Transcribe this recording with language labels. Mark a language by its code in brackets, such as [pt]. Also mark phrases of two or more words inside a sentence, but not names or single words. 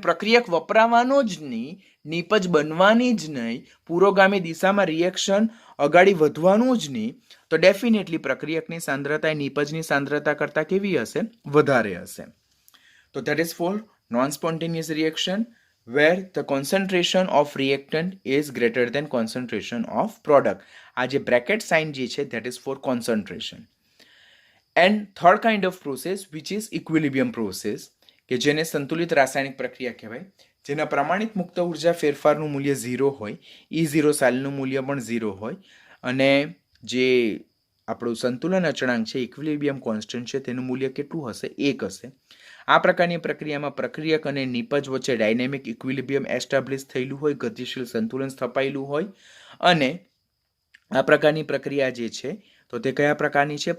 [gu] પ્રક્રિયક વપરાવાનો જ નહીં, નિપજ બનવાની જ નહીં, પુરોગામી દિશામાં રિએક્શન અગાડી વધવાનું જ નહીં, તો ડેફિનેટલી પ્રક્રિયકની સાંદ્રતા એ નિપજની સાંદ્રતા કરતાં કેવી હશે? વધારે હશે. તો [en] that is for non spontaneous reaction where the concentration of reactant is greater than concentration of product. [gu] આ જે [en] bracket sign [gu] જે છે [en] that is for concentration. And third kind of process which is equilibrium process [gu] કે જેને સંતુલિત રાસાયણિક પ્રક્રિયા કહેવાય, જેના પ્રમાણિત મુક્ત ઉર્જા ફેરફારનું મૂલ્ય 0 હોય, E0 સેલનું મૂલ્ય પણ 0 હોય અને જે આપણું સંતુલન અચળાંક છે, [en] equilibrium constant [gu] છે, તેનું મૂલ્ય કેટલું હશે? 1 હશે. આ પ્રકારની પ્રક્રિયામાં પ્રક્રિયક અને નિપજ વચ્ચે [en] dynamic equilibrium establish [gu] થયેલું હોય, ગતિશીલ સંતુલન સ્થપાયેલું હોય અને આ પ્રકારની પ્રક્રિયા જે છે તો તે કયા પ્રકારની છે?